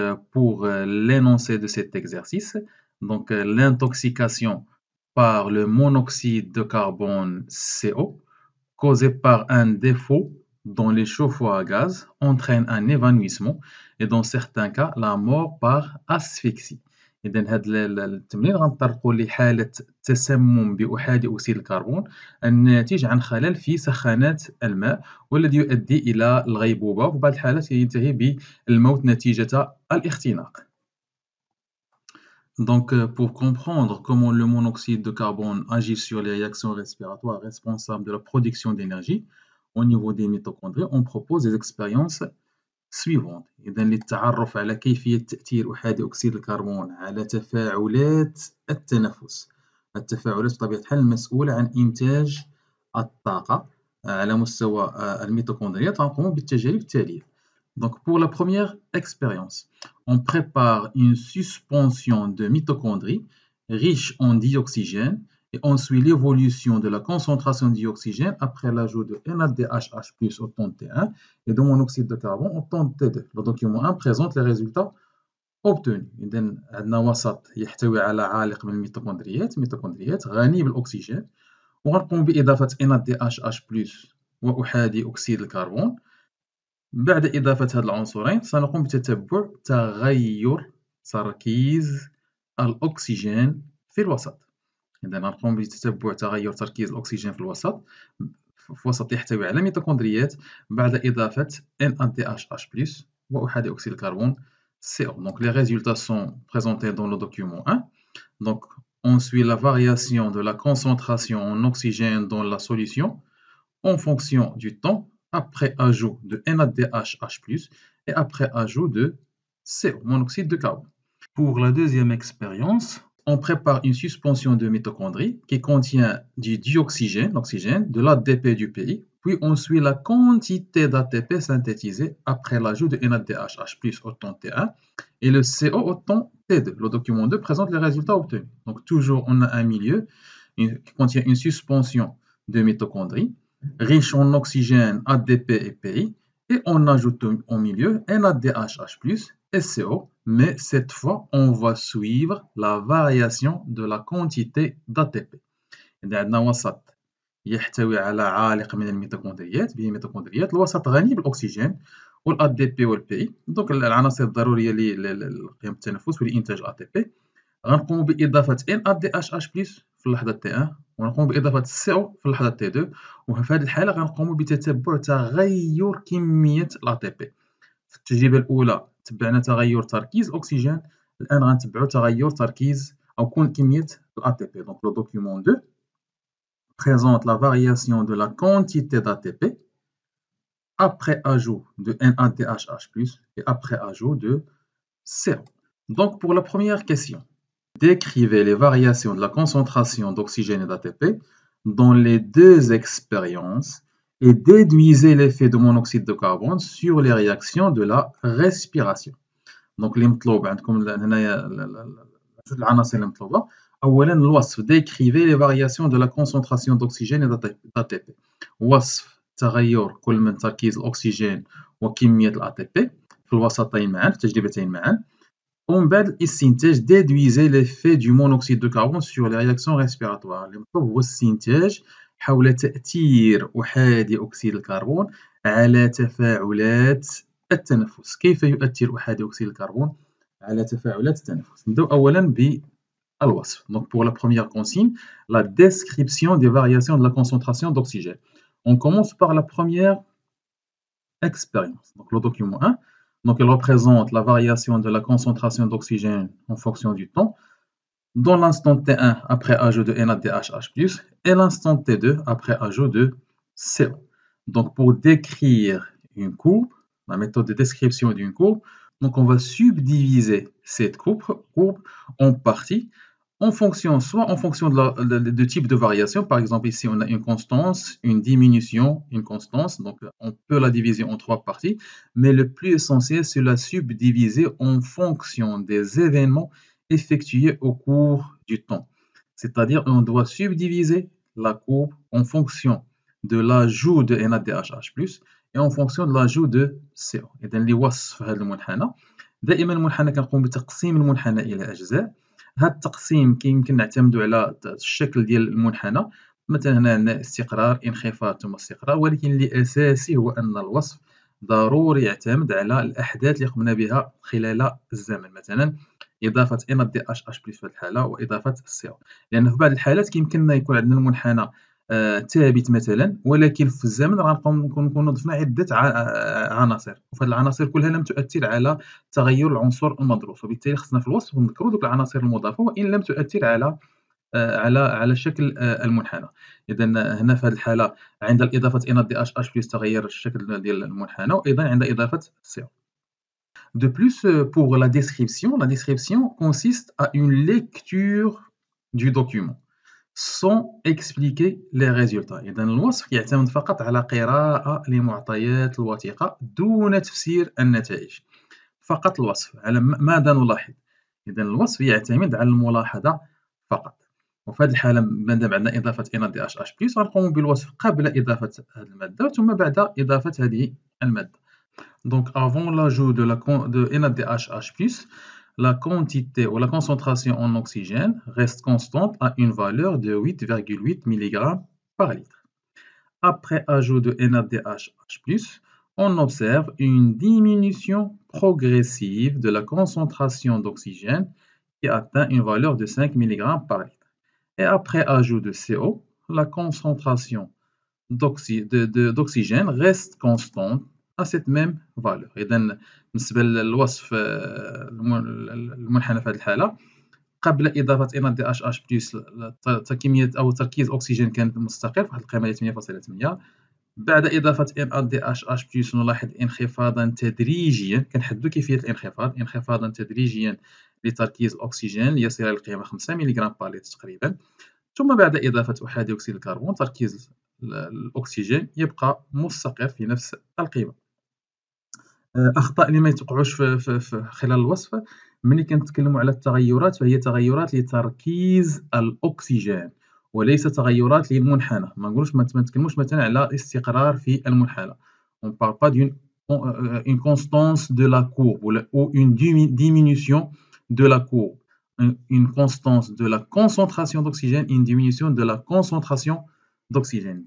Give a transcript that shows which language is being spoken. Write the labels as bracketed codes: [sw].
[fr] Pour l'énoncé de cet exercice, l'intoxication par le monoxyde de carbone CO causée par un défaut dans les chauffe-eau à gaz entraîne un évanouissement et dans certains cas la mort par asphyxie. [ar] إذا هاد التمرين غنطرقوا لحالة تسمم بأحادي أكسيد الكربون الناتج عن خلل في سخانات الماء والذي يؤدي إلى الغيبوبة وفي بعض الحالات ينتهي بالموت نتيجة الاختناق. [fr] Pour comprendre comment le monoxyde de carbone agit sur les réactions respiratoires responsables de la production d'énergie au niveau des mitochondries, on propose des expériences suivantes. [ar] إذا للتعرف على كيفية تأثير أحادي أكسيد الكربون على تفاعلات التنفس. التفاعلات بطبيعة الحال المسؤولة عن إنتاج الطاقة على مستوى الميتوكوندريا غنقوموا بالتجارب التالية. [fr] Pour la première expérience, on prépare une suspension de mitochondries riche en dioxygène et on suit l'évolution de la concentration de dioxygène après l'ajout de NADH+ au temps T1 et de monoxyde de carbone au temps T2. Le document 1 présente les résultats obtenus. [ar] إذن عندنا وسط يحتوي على عالق من الميتوكوندريات غني بالأكسجين وغنقوم بإضافة NADH+ وأحادي أكسيد الكربون. بعد إضافة هاد العنصرين سنقوم بتتبع تغير تركيز الأكسجين في الوسط. إذا غنقوم بتتبع تغير تركيز الأكسجين في الوسط في وسط يحتوي على ميتوكوندريات بعد إضافة NADH+ وأحادي أكسيد الكربون CO. [fr] Donc les résultats sont présentés dans le document 1. Donc on suit la variation de la concentration en oxygène dans la solution en fonction du temps après ajout de NADH+ et après ajout de CO, monoxyde de carbone. Pour la deuxième expérience, on prépare une suspension de mitochondries qui contient du dioxygène, l'oxygène, de l'ADP du pays, puis on suit la quantité d'ATP synthétisée après l'ajout de NADH+ au temps T1 et le CO au temps T2. Le document 2 présente les résultats obtenus. Donc toujours, on a un milieu qui contient une suspension de mitochondries riche en oxygène, ADP et PI, et on ajoute au milieu NADH+ et CO, mais cette fois, on va suivre la variation de la quantité d'ATP. [ar] إذا عندنا وسط يحتوي على عالق من الميتوكوندريات به ميتوكوندريات الوسط غني بالأكسجين والADP والPI دونك العناصر الضرورية لقيام التنفس ولإنتاج ATP. غنقوموا بإضافة NADH+ في اللحظة T1 ونقوم بإضافة CO في اللحظة T2 وفي هذه الحالة غنقوموا بتتبع تغير كمية الATP. في التجربة الأولى تبعنا تغير تركيز الأكسجين، الآن غنتبعوا تغير تركيز أو كمية الATP. [fr] Donc le document 2 présente la variation de la quantité d'ATP après ajout de NADH+ et après ajout de CO. Donc pour la première question, décrivez les variations de la concentration d'oxygène et d'ATP dans les deux expériences et déduisez l'effet de monoxyde de carbone sur les réactions de la respiration. [ar] Donc اللي مطلوب عندكم هنايا جوج العناصر اللي مطلوبة. أولا الوصف [fr] décrivez les variations de la concentration d'oxygène et d'ATP. [ar] وصف تغير كل من تركيز الأكسجين وكمية الATP في الوسطين معا في التجربتين معا. ومن بعد الاستنتاج [fr] déduisez l'effet du monoxyde de carbone sur les réactions respiratoires. [ar] اللي مطلوب هو الاستنتاج حول تأثير أحادي أكسيد الكربون على تفاعلات التنفس. كيف يؤثر أحادي أكسيد الكربون على تفاعلات التنفس؟ نبداو أولا بالوصف. [fr] Donc pour la première consigne, la description des variations de la concentration d'oxygène. On commence par la première expérience. Donc le document 1. Donc, elle représente la variation de la concentration d'oxygène en fonction du temps dans l'instant T1 après ajout de NADH+ et l'instant T2 après ajout de CO. Donc, pour décrire une courbe, la méthode de description d'une courbe, donc on va subdiviser cette courbe en parties soit en fonction de type de variation. Par exemple, ici, on a une constance, une diminution, une constance. Donc, on peut la diviser en trois parties. Mais le plus essentiel, c'est la subdiviser en fonction des événements effectuées au cours du temps. C'est-à-dire on doit subdiviser la courbe en fonction de l'ajout de NADH+ et en fonction de l'ajout de CO. [ar] إذا اللي وصف هذا المنحنى دائما المنحنى كنقوم بتقسيم المنحنى إلى أجزاء. هذا التقسيم كيمكن نعتمدوا على الشكل ديال المنحنى. مثلا هنا عندنا استقرار انخفاض ثم استقرار، ولكن اللي أساسي هو أن الوصف ضروري يعتمد على الأحداث اللي قمنا بها خلال الزمن، مثلا إضافة NADH+ في هذه الحالة وإضافة CO. لأن في بعض الحالات كيمكننا يكون عندنا المنحنى ثابت مثلا، ولكن في الزمن نكونوا ضفنا عدة عناصر، وفهاد العناصر كلها لم تؤثر على تغير العنصر المدروس، وبالتالي خصنا في الوصف نذكروا دوك العناصر المضافة وإن لم تؤثر على شكل المنحنى. إذا هنا في هذه الحالة عند إضافة NADH+ تغير الشكل ديال المنحنى، وأيضا عند إضافة CO. [fr] De plus, pour la description consiste à une lecture du document sans expliquer les résultats. [ar] إذا الوصف يعتمد فقط على قراءة لمعطيات الوثيقة دون تفسير النتائج. فقط الوصف على ماذا نلاحظ. إذا الوصف يعتمد على الملاحظة فقط. وفي هذه الحالة مادام عندنا إضافة NADH+ غنقوم بالوصف قبل إضافة هذه المادة ثم بعد إضافة هذه المادة. [fr] Donc, avant l'ajout de NADH+, la quantité ou la concentration en oxygène reste constante à une valeur de 8,8 mg par litre. Après ajout de NADH+, on observe une diminution progressive de la concentration d'oxygène qui atteint une valeur de 5 mg par litre. Et après ajout de CO, la concentration d'oxygène reste constante à cette même valeur. [ar] إذا بالنسبة للوصف المنحنى في هذه الحالة قبل إضافة NADH+ كمية أو تركيز أكسجين كان مستقر في واحد القيمة هي 8.8. بعد إضافة NADH+ نلاحظ انخفاضا تدريجيا، كنحددوا كيفية الانخفاض انخفاضا تدريجيا لتركيز الأكسجين ليصل إلى القيمة 5 ملغ بار لتر تقريبا. ثم بعد إضافة أحادي أكسيد الكربون تركيز الأكسجين يبقى مستقر في نفس القيمة. أخطاء اللي ما يتوقعوش في خلال الوصف ملي كنتكلموا على التغيرات فهي تغيرات لتركيز الأكسجين وليس تغيرات للمنحنى. ما نقولوش ما نتكلموش مثلا على استقرار في المنحنى. [fr] On parle pas une constance de la courbe ou une diminution de la courbe. Une constance de la concentration d'oxygène, une diminution de la concentration d'oxygène.